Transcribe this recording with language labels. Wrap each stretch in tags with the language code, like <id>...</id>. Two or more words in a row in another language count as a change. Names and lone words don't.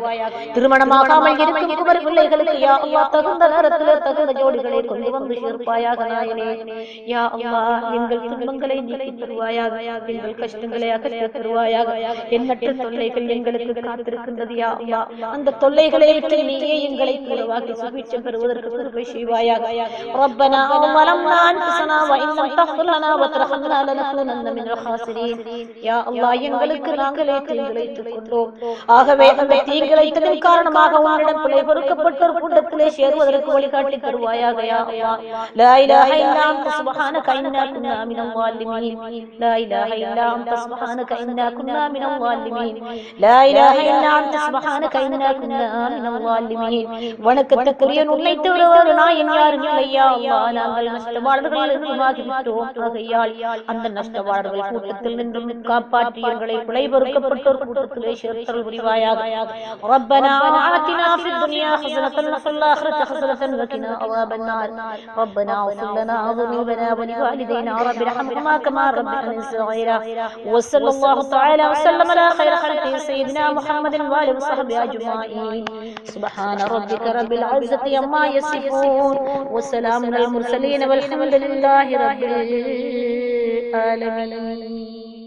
<ta>திருமணமாகாமல் இருக்கும் குமரி பிள்ளைகளுக்கு</ta> <ar>يا الله</ar> <ta>தகுந்த நேரத்திலே தகுந்த ஜோடிகளை கொண்டு வந்து சேர்ப்பாயாக. நாயனே,</ta> <ar>يا الله,</ar> <ta>எங்கள் துன்பங்களை நீக்கி தருவாயாக. எங்கள் கஷ்டங்களை அகற்றி தருவாயாக. எண்ணற்ற தொல்லைகள் எங்களுக்கு காத்திருக்கின்றது.</ta> <ar>يا الله,</ar> <ta>அந்த தொல்லைகளை விட்டு நீயே எங்களை தூரவாக்கி சுபிட்சம் பெறுவதற்கு கிருபை செய்வாயாக.</ta> <ar>ரப்பனா ظلمنا انفسنا وان لم تغفر لنا وترحمنا لنكونن من الخاسرين. يا الله,</ar> <ta>எங்களுக்கு நாங்களே தீங்கிழைத்துக் கொண்டோம். ஆகவே அந்த தீங்கிழைத்ததன் காரணமாக உன்னிடம் பிழை பொறுக்கப்பட்ட ஒரு கூட்டத்திலே சேருவதற்கு வழிகாட்டி தருவாயாக.</ta> <ar>يا الله، لا إله إلا أنت سبحانك إنا كنا من ظالمين. لا إله إلا أنت سبحانك إنا كنا من الظالمين لا إله إلا أنت سبحانك إنا كنا من الظالمين</ar> <ta>வணக்கத்துக்குரிய உன்னை தவிர ஒரு நாயன் யாரும் இல்லை</ta> <ar>يا الله</ar> <ta>நாங்கள் நஷ்டவாளர்கள் என்றுமாகிவிட்டோம் ஆகையால் அந்த நஷ்டவாளர்கள் கூட்டத்தில் நின்றும் காப்பாற்றி எங்களை பிழை பொறுக்கப்பட்டோர் கூட்டத்திலே சேர்த்தல் புரிவாயாக</ta> <ar>ربنا آتنا في الدنيا حسنة وفي الآخرة حسنة وقنا عذاب النار ربنا اغفر لنا ذنوبنا ولوالدينا رب ارحمهما كما ربيانا صغيرا وصلى الله تعالى وسلم على خير خلقه سيدنا محمد وآله وصحبه أجمعين سبحان ربك رب العزة عما يصفون وسلام على المرسلين والحمد لله رب العالمين.</ar>